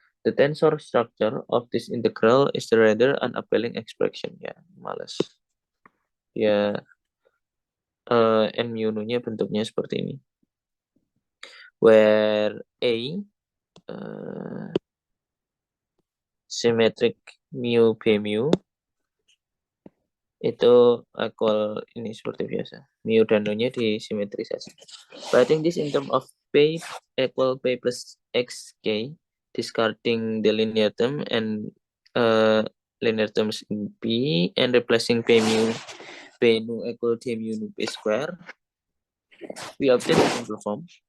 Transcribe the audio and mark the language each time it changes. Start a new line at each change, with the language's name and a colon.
English: The tensor structure of this integral is the rather unappealing expression.
Indonesian: Ya, males. Ya, n mu nya bentuknya seperti ini.
English: Where A symmetric mu B mu itu equal
Indonesian: ini seperti biasa. Mu dan nu-nya disimetrisasi.
English: Writing this in terms of P equal P plus XK, discarding the linear term and linear terms in P and replacing P mu P nu equal D mu nu P square, we obtain the simple form.